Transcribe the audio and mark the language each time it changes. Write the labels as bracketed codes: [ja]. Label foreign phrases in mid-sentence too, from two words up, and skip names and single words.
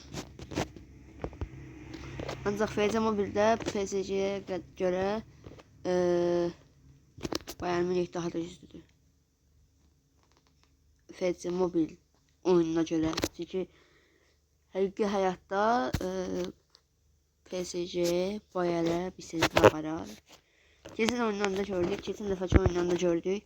[az] Ancaq FZ Mobildə PSG-yə görə Bayern Münih daha da güclüdür. FZ Mobil oyununa görə. Çünki həqiqi həyatda PSG Bayernə bir sezon aparar. [tr] Kesin oyunlarında gördük. Kesin defacı oyunlarında gördük.